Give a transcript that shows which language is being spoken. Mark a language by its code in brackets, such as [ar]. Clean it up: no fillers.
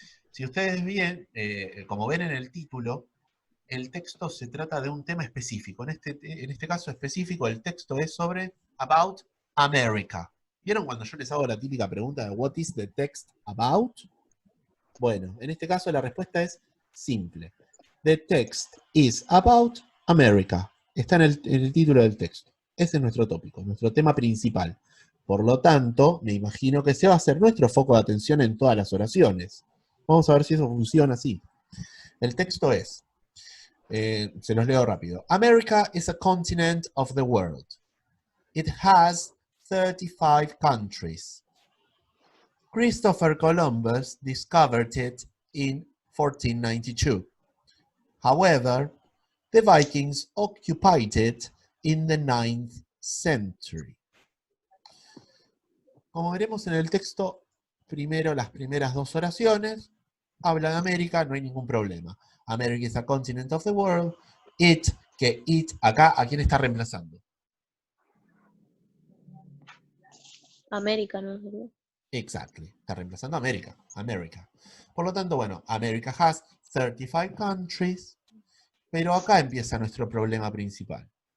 [es] Si ustedes bien, como ven en el título, el texto se trata de un tema específico. En este caso específico, el texto es sobre [en] About America. [es] ¿Vieron cuando yo les hago la típica pregunta de [en] What is the text about? [es] Bueno, en este caso la respuesta es simple. [en] The text is about America. [es] Está en el título del texto. Ese es nuestro tópico, nuestro tema principal. Por lo tanto, me imagino que ese va a ser nuestro foco de atención en todas las oraciones. Vamos a ver si eso funciona así. El texto es, se los leo rápido. [en] America is a continent of the world. It has 35 countries. Christopher Columbus discovered it in 1492. However, the Vikings occupied it in the 9th century. [es] Como veremos en el texto, primero las primeras dos oraciones habla de América, no hay ningún problema. [en] America is a continent of the world. [es] It, que it, acá, ¿a quién está reemplazando? América, ¿no? [en] Exactly, [es] está reemplazando a América, America. Por lo tanto, bueno, [en] America has 35 countries, [es] pero acá empieza nuestro problema principal.